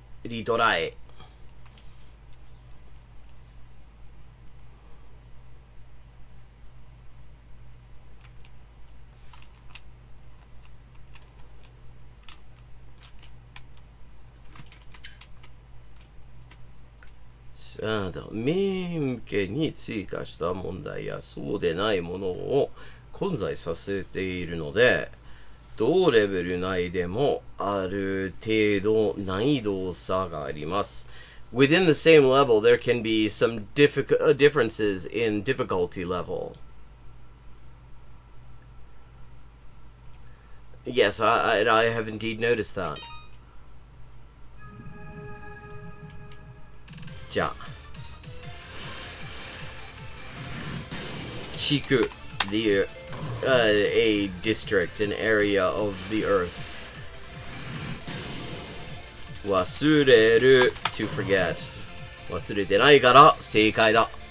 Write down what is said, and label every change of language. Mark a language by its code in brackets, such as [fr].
[ja] リトライさあだ名向けに追加した問題やそうでないものを混在させているので同レベル内でもある程度難易度差があります。 [en] Within the same level, there can be some differences in difficulty level. Yes, I have indeed noticed that. じゃあ。地区 a district, an area of the earth. 忘れる to forget. [ja] 忘れてないから正解だ。